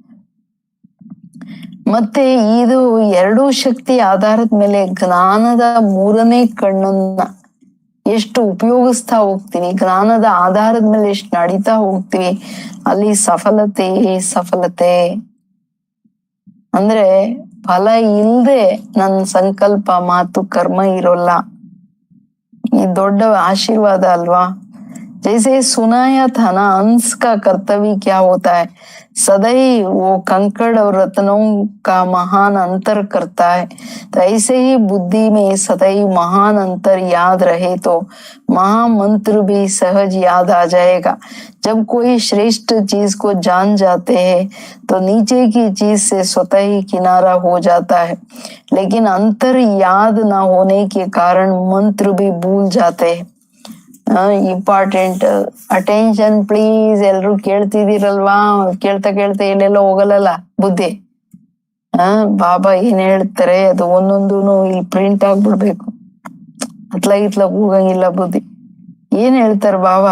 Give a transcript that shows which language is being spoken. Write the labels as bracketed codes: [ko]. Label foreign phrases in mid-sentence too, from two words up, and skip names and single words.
[kn] ಮತ್ತೆ ಇದು ಎರಡೂ ಶಕ್ತಿ ಆಧಾರದ ಮೇಲೆ ಜ್ಞಾನದ ಮೂರನೇ ಕಣ್ಣನ್ನ ಎಷ್ಟು ಉಪಯೋಗಿಸ್ತಾ ಹೋಗ್ತೀವಿ, ಜ್ಞಾನದ ಆಧಾರದ ಮೇಲೆ ಎಷ್ಟು ನಡೀತಾ ಹೋಗ್ತೀವಿ, ಅಲ್ಲಿ ಸಫಲತೆ ಸಫಲತೆ. ಅಂದ್ರೆ ಫಲ ಇಲ್ದೆ ನನ್ನ ಸಂಕಲ್ಪ ಮಾತು ಕರ್ಮ ಇರೋಲ್ಲ. ಈ ದೊಡ್ಡ ಆಶೀರ್ವಾದ ಅಲ್ವಾ. [hi] जैसे सुनाया था ना, अंश का कर्तव्य क्या होता है, सदैव वो कंकड़ और रत्नों का महान अंतर करता है. तो ऐसे ही बुद्धि में सदैव महान अंतर याद रहे तो महामंत्र भी सहज याद आ जाएगा. जब कोई श्रेष्ठ चीज को जान जाते हैं तो नीचे की चीज से स्वतः ही किनारा हो जाता है. लेकिन अंतर याद न होने के कारण मंत्र भी भूल जाते हैं. [en] important attention please. [kn] ಎಲ್ರು ಕೇಳ್ತಿದ್ದೀರಲ್ವಾ? ಕೇಳ್ತಾ ಕೇಳ್ತಾ ಎಲ್ಲೆಲ್ಲ ಹೋಗಲ್ಲ ಬುದ್ಧಿ. ಬಾಬಾ ಏನ್ ಹೇಳ್ತಾರೆ ಅದು ಒಂದೊಂದು ಇಲ್ಲಿ ಪ್ರಿಂಟ್ ಆಗ್ಬಿಡ್ಬೇಕು. ಇತ್ಲಾಗ ಹೋಗಂಗಿಲ್ಲ ಬುದ್ಧಿ. ಏನ್ ಹೇಳ್ತಾರ ಬಾಬಾ?